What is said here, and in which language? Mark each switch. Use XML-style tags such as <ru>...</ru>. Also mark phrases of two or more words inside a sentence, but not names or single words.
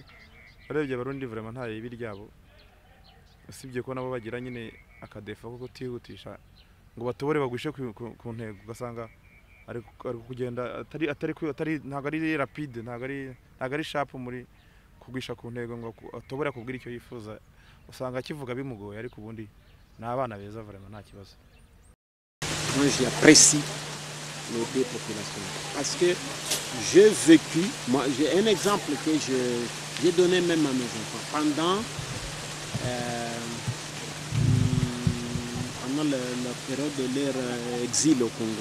<rw>Barebye abarundi vraiment nta ibi ryabo, usibye ko nabo bagira nyine akadefa ko kutihutisha ngo batobore bagwishe ku ntego, ugasanga ari kugenda atari ntago ari rapide, ntago ari sharp muri kugwisha ku ntego ngo atobora kubwira icyo yifuza, usanga kivuga bimugoye, ariko ubundi n'abana beza vraiment nta kibazo.</rw> <fr>Moi j'apprécie les deux populations parce que j'ai vécu, moi j'ai un exemple que j'ai donné même à mes enfants pendant la période de leur exil au Congo.</fr>